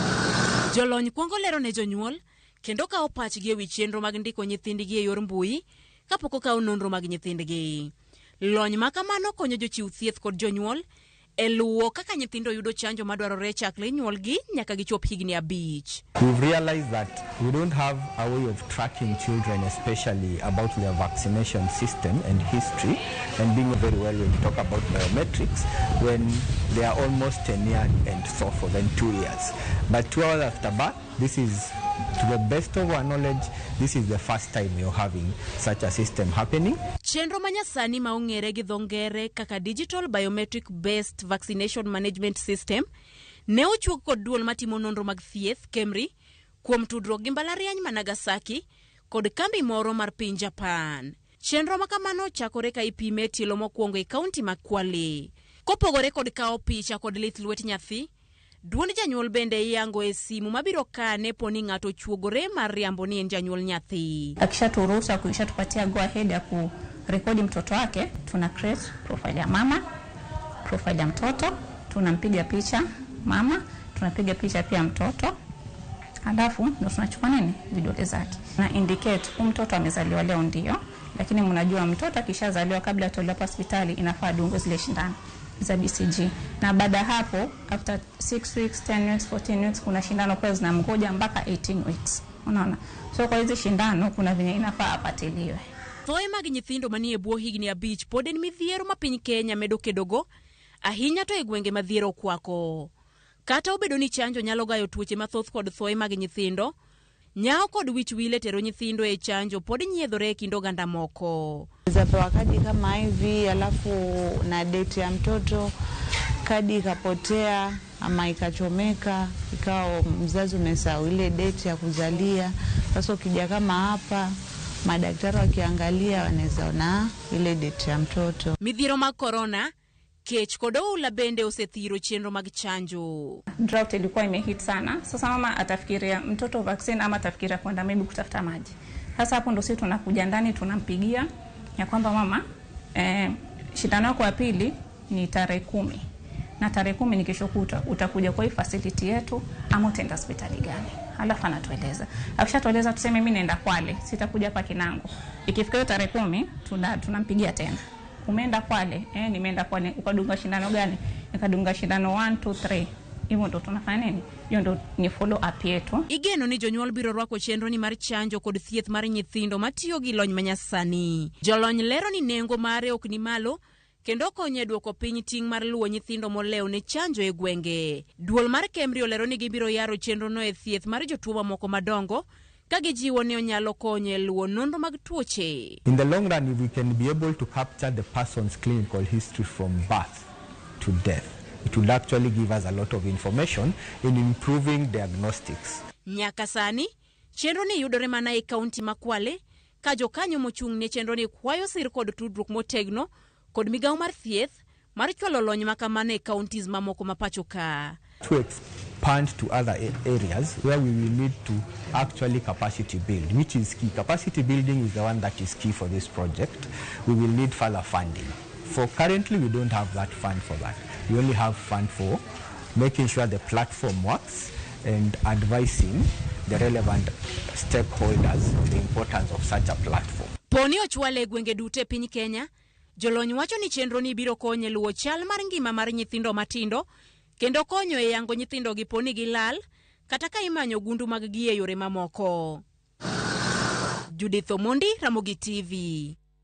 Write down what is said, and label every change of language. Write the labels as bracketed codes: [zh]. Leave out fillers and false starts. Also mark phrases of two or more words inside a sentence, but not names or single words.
[luo] Jolony kwongo lero ne jonyuol, kendo kawo pachgi e wi chenro mag ndiko nyithindgi e yor mbui, kapok okawo nonro mag nyithindgi. Lony ma kamano konyo jochiw thieth kod jonyuol e luwo kaka nyithindo yudo chanjo madwarore chakre nyuolgi nyaka gichop higni 5. [en] We've realized that we don't have a way of tracking children, especially about their vaccination system and history, and being very well when you talk about biometrics, when they are almost 10 years and so forth, and 2 years. But 2 hours after birth, this is, to the best of our knowledge, this is the first time you're having such a system happening. [luo] Chenro manyasani ma ong'ere gi dhongere kaka Digital Biometric Based Vaccination Management System ne ochuok kod duol matimo nonro mag thieth KEMRI kuom tudruok gi mbalariany ma Nagasaki kod kambi moro mar piny Japan. Chenro ma kamano chakore ka ipime tielo mokwongo e kaunti ma Kwale. Kopogore kod kawo picha kod lith lwet nyathi, duond janyuol bende yango e simu mabiro kane poni ng'ato chuogore mar riambo ni en janyuol nyathi. [sw] Akishaturuhusa kuishatupatia [en] go ahead [sw] ya kurekodi mtoto wake, tuna [en] create profile [sw] ya mama, profile ya mtoto, tunampiga picha mama, tunapiga picha pia mtoto. Alafu ndio tunachukua nini? Vidole zake. Na indicate mtoto amezaliwa leo ndio, lakini mnajua mtoto akishazaliwa kabla atolewe hospitali inafaa dungwe zile shindano za BCG. Na baada hapo [en] after 6 weeks, 10 weeks, 14 weeks [sw] kuna shindano kwa zinamgoja mpaka 18 weeks. Unaona? So kwa hizo shindano kuna venye inafaa apatiliwe. [luo] Thoe mag nyithindo manie bwo higni 5 pod en midhiero ma piny Kenya medo kedogo, ahinya to e gwenge madhiero kwako. Kata obedo ni chanjo nyalo gayo tuoche mathoth kod thoe mag nyithindo, nyao kod wich wile tero nyithindo e chanjo pod nyiedhore e kind oganda moko. [sw] Zapewa kadi kama hivi, alafu na date ya mtoto, kadi ikapotea ama ikachomeka, ikawa mzazi umesahau ile date ya kuzalia. Sasa ukija kama hapa, madaktari wakiangalia wanaweza ona ile date ya mtoto. [luo] Midhiero mag corona, kech kod oula bende osethiro chenro mag chanjo. [sw] Drought ilikuwa imehit sana. Sasa mama atafikiria mtoto vaccine ama atafikiria kwenda maybe kutafuta maji. Sasa hapo ndo sisi tunakuja ndani tunampigia ya kwamba mama shindano yako ya pili ni tarehe 10. Na tarehe 10 ni kesho kutwa, utakuja kwa hii facility yetu ama utaenda hospitali gani? Halafu anatueleza. Akishatueleza tuseme mimi naenda Kwale, sitakuja hapa Kinango. Ikifika hiyo tarehe 10 tunampigia tena. Umeenda Kwale, nimeenda Kwale, ukadunga shindano gani? Nikadunga shindano 1 2 3. Hivyo ndo tunafanya nini? Hiyo ndo ni [en] follow up [sw] yetu. [luo] Igeno ni jonyuol biro rwako chenro ni mar chanjo kod thieth mar nyithindo matiyo gi lony manyasani. Jolony lero ni nengo mare ok ni malo, kendo konyo duoko piny ting' mar luwo nyithindo molew ne chanjo e gwenge. Duol mar KEMRI olero ni gibiro yaro chenro no e thieth mar jotuo mamoko madongo, ka gijiwo ni onyalo konyo e luwo nonro mag tuoche. [en] In the long run, if we can be able to capture the person's clinical history from birth to death, it will actually give us a lot of information in improving diagnostics. [luo] Nyaka sani, chenro ni yudore mana e kaunti ma Kwale, ka jokanyo mochung' ne chenro ni kwayo sir kod tudruok motegno kod migawo mar thieth mar chwalo lony makamano e counties mamoko mapacho ka. [en] To expand to other areas where we will need to actually capacity build, which is key. Capacity building is the one that is key for this project. We will need further funding. For currently, we don't have that fund for that. We only have fund for making sure the platform works and advising the relevant stakeholders on the importance of such a platform. [luo] Poni ochwale gwenge dute piny Kenya, jolony wacho ni chenro ni biro konyo luwo chal mar ngima mar nyithindo matindo, kendo konyo e yango nyithindo gi poni gilal, kata ka imanyo gundu mag gi e yore mamoko. Judith Omondi, Ramogi TV.